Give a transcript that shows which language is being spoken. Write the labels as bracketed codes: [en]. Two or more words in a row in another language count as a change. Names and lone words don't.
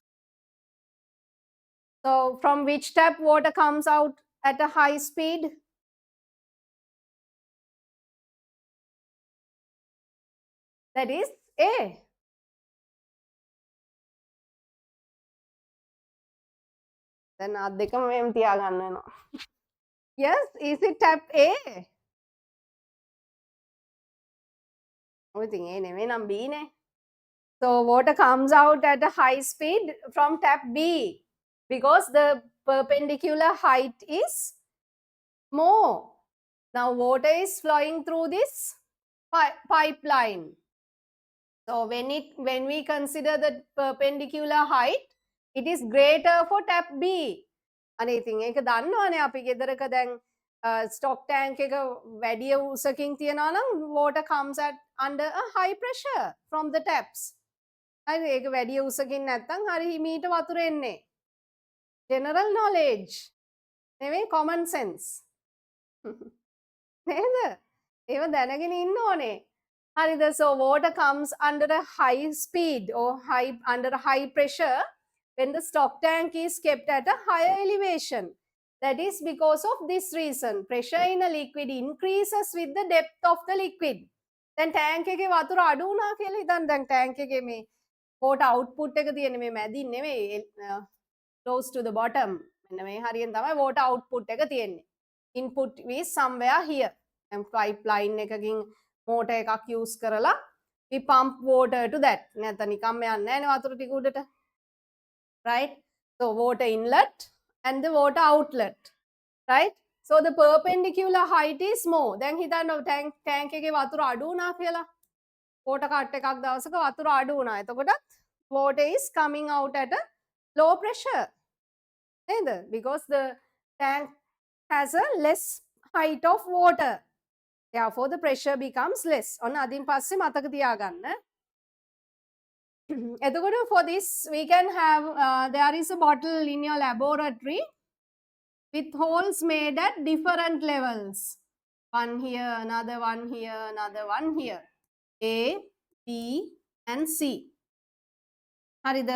[en] So from which tap water comes out at a high speed? That is A. [si] Then අද්දකම මෙහෙම තියාගන්න වෙනවා. [en] Yes, is it tap A? [si] ඔය ඉතින් A නෙමෙයි නම් B නේ. [en] So water comes out at a high speed from tap B because the perpendicular height is more. Now water is flowing through this pipeline. So when we consider the perpendicular height, it is greater for tap B. [si] අනේ ඉතින් ඒක දන්නවනේ අපි ගෙදරක දැන් [en] stock tank [si] එක වැඩි උසකින් තියනවා නම් [en] water comes at under a high pressure from the taps. [si] හරි ඒක වැඩි උසකින් නැත්නම් හරි හිමීට වතුර එන්නේ. [en] General knowledge. නෙවෙයි common sense. [si] නේද? ඒව දැනගෙන ඉන්න ඕනේ. හරිද? [en] So water comes under a high speed or under a high pressure when the stock tank is kept at a higher elevation. That is because of this reason. Pressure in a liquid increases with the depth of the liquid. [si] දැන් tank එකේ වතුර අඩු වුණා කියලා හිතන්න. දැන් tank එකේ මේ [en] water output [si] එක තියෙන මේ මැදින් නෙමෙයි [en] close to the bottom. [si] මෙන්න මේ හරියෙන් තමයි [en] water output [si] එක තියෙන්නේ. [en] Input is somewhere here. And pipeline එකකින් motor එකක් use කරලා we pump water to that. [si] නැත්නම් නිකම්ම යන්නේ නැහැ නේ වතුර ටික උඩට. [en] Right? So water inlet and the water outlet. Right? So the perpendicular height is more. [si] දැන් හිතන්න tank එකේ වතුර අඩු වුණා කියලා. [en] water cut [si] එකක් දවසක වතුර අඩු වුණා. [en] එතකොට water is coming out at a low pressure. [si] නේද? [en] Because the tank has a less height of water. Therefore the pressure becomes less. [si] ඔන්න අදින් පස්සේ මතක තියාගන්න. [en] එතකොට for this we can have there is a bottle in your laboratory with holes made at different levels. One here, another one here, another one here. A, B and C. හරිද?